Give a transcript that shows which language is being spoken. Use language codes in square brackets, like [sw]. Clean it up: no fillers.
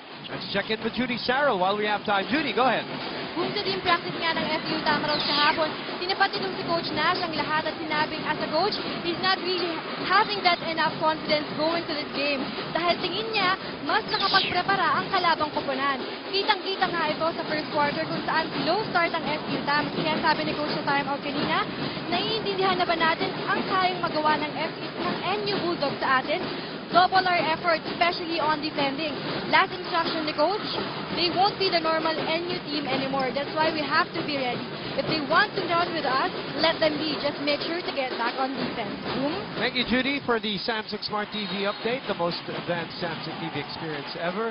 [en] Let's check in with Judy Sarrell while we have time. Judy, go ahead. [tl] Kung sa team practice nga ng FEU Tamaraw kahapon, tinapat nitong si Coach Nash ang lahat at sinabing [en] as a coach, he's not really having that enough confidence going to this game. [tl] Dahil tingin niya, mas nakapagprepara ang kalabang koponan. Kitang-kita nga ito sa first quarter kung saan slow start ang FEU Tam. Kaya sabi ni Coach sa timeout kanina, naiintindihan na ba natin ang kayang magawa ng NU Bulldogs sa atin? [en] Double our effort, especially on defending. Last instruction ni Coach, they won't be the normal NU team anymore. That's why we have to be ready. If they want to run with us, let them be. Just make sure to get back on defense. Boom. Thank you, Judy, for the Samsung Smart TV update, the most advanced Samsung TV experience ever.